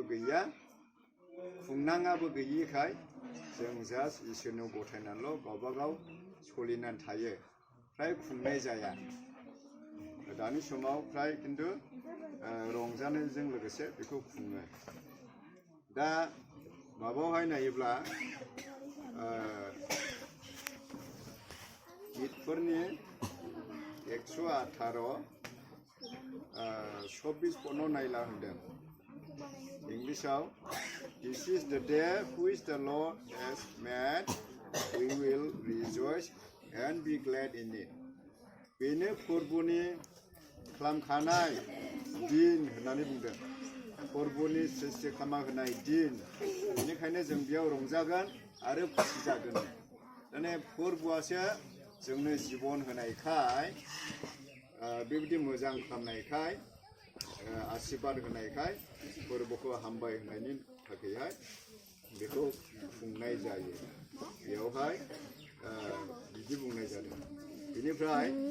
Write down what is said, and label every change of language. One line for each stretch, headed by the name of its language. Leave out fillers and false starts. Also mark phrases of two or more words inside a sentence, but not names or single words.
Bodo: गैया खुंनाङाबो गैयिखाय जों जास्ट इसोरनाव गथायनानैल' गावबागाव सोलिनानै थायो फ्राय खुंनाय जाया दानि समाव फ्राय खिन्थु रंजानायजों लोगोसे बेखौ खुङो दा माबायावहाय नायोब्ला गितफोरनि 118 24 पनाव नायला होनदों इंलिशाव
English: This is the day which the Lord has made we will rejoice and be glad in it
Bodo: बेनो फोरबोनि खालामखानाय दिन होननानै बुंदों फोरबोनि सृष्टि खालामना होनाय दिन बेनिखायनो जों बेयाव रंजागोन आरो खुसि जागोन माने फोरबोआसो जोंनो जिबन होनायखाय बेबायदि मोजां खालामनायखाय आशीर्बाद होनायखाय फोरबोखौ हामबाय होनायनि थाखायहाय बेखौ खुंनाय जायो बेयावहाय बिदि बुंनाय जादों बेनिफ्राय